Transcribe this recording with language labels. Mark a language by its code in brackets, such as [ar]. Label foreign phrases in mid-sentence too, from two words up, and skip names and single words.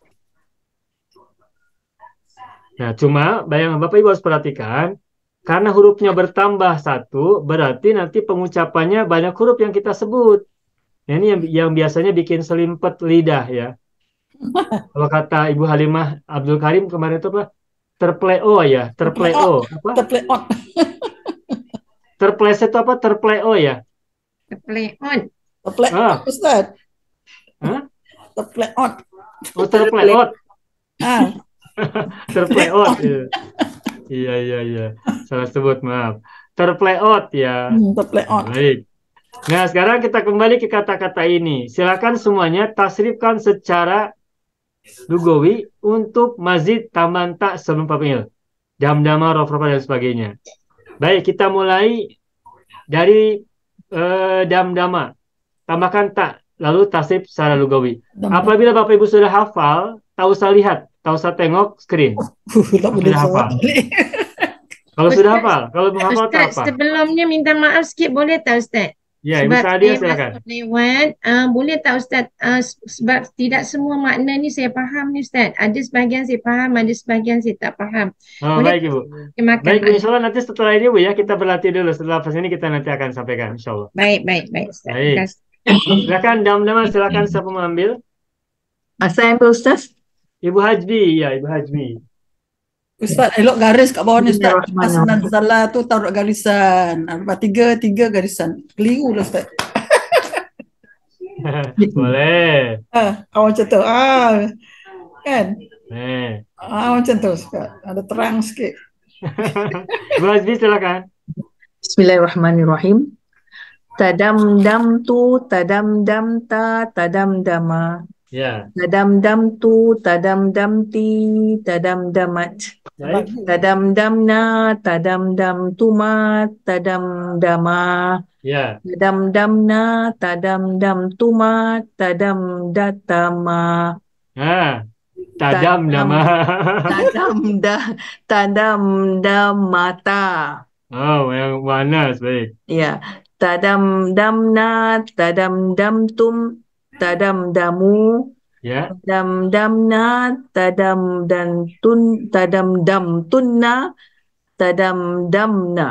[id] Nah, cuma bayangan Bapak Ibu harus perhatikan, karena hurufnya bertambah satu, berarti nanti pengucapannya banyak huruf yang kita sebut. Nah, ini yang biasanya bikin selimpet lidah ya. Kalau kata Ibu Halimah Abdul Karim kemarin itu apa? Terpleo ya, terpleo. Apa? Terpleot. Terpleset itu apa? Terpleo ya. Terpleon. Terpleot, Ustaz. Hah? Terpleot. Oh, terpleot. Ah, Terpleot. Iya, iya, iya. Salah sebut, maaf. Terpleot ya. terpleot. Baik. Nah, sekarang kita kembali ke kata-kata ini. Silakan semuanya tasrifkan secara lugawi untuk mazid tambahan tak sebelum fa'il. [ar] دمدم، رفرف [id] dan sebagainya. Baik, kita mulai dari dam-dama. Tambahkan tak, lalu tasrif secara lugawi. Apabila Bapak Ibu sudah hafal, tak usah lihat, tak usah tengok screen. [ms] Tak boleh Sudah hafal. [id] Kalau sudah hafal, kalau belum hafal tak Ustaz, apa. [ms] sebelumnya minta maaf sikit boleh tak Ustaz? [id] Ya, Ibu [ms] Sebab Sadia saya [id] silakan. [ms] masuk lewat, boleh tak Ustaz? Sebab tidak semua makna ni saya faham ni Ustaz. Ada sebahagian saya faham, ada sebahagian saya tak faham. [id] Oh, [ms] Boleh [id] baik Ibu. [ms] terjemahkan [id] Baik Bu, [ms] makna? [ar] إن شاء الله [id] nanti setelah ini Bu ya, kita berlatih dulu. Setelah pas ini kita nanti akan sampaikan, [ar] إن شاء الله. [ms] Baik Ustaz. [id] Baik. Terima kasih. Silakan dam-dama, silakan siapa mau ambil? [ms] Saya ambil Ustaz. [id] Ibu Hajbi, ya Ibu Hajbi. [ms] Ustaz, elok garis kat bawah ni Ustaz. [ar] بسم الله الرحمن الرحيم. [ms] Pas salah tu taruh garisan. Tiga garisan. Keliru lah Ustaz. Boleh. Macam tu. Kan? Eh. Macam tu Ustaz. Ada terang sikit. [id] Ibu Hajbi silakan. [ar] بسم الله الرحمن الرحيم. تدمدمت، تدمدمت، تدمدم. [id] Ya. [ar] تدمدمت، تدمدمت، تدمدمت. [id] Baik. [ar] تدمدمنا، تدمدمتما، تدمدما. [id] Ya. [ar] تدمدمنا، تدمدمتما، تدمدتما. تدمدما. تدمدمتا. [id] Oh, yang manas, baik. [ar] Ya, تدمدمنا، تدمدمتم، تدمدموا, [id] Ya. [ar] تدمدمنا، تدمدمتن، تدمدمن.